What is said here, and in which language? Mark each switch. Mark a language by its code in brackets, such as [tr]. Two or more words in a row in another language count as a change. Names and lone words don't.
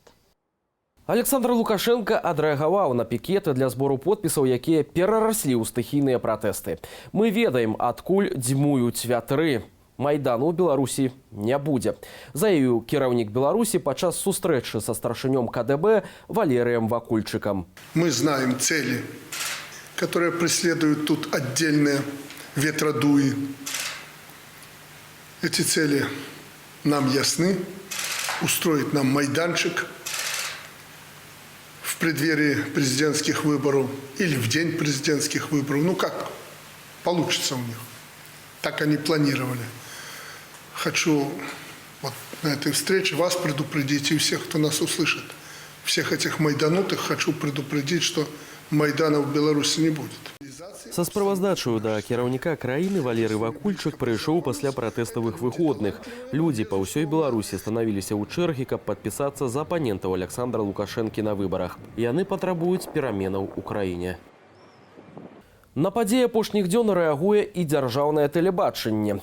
[be] Александр Лукашенко адрэагаваў на пікеты для збору подпісаў, якія перараслі ў стыхійныя пратэсты. Мы ведаем, адкуль дзьмуюць вятры. Майдану ў Беларусі не будзе, заявіў кіраўнік Беларусі падчас сустрэчы са старшынём КДБ Валерыем Вакульчыкам. [ru] Мы знаем цели, которые преследуют тут отдельные ветродуи. Эти цели нам ясны. Устроить нам майданчик в преддверии президентских выборов или в день президентских выборов. Ну как получится у них. Так они планировали. Хочу вот на этой встрече вас предупредить и всех, кто нас услышит. Всех этих майданутых хочу предупредить, что Майдана в Беларуси не будет. [be] Са справаздачаю да кіраўніка краіны Валерый Вакульчык прыйшоў пасля пратэставых выходных. Людзі па ўсёй Беларусі станавіліся ў чэргі, каб падпісацца за апанентаў Александра Лукашэнкі на выбарах. Яны патрабуюць пераменаў у краіне. На падзеі апошніх дзён рэагуе і дзяржаўнае тэлебачанне.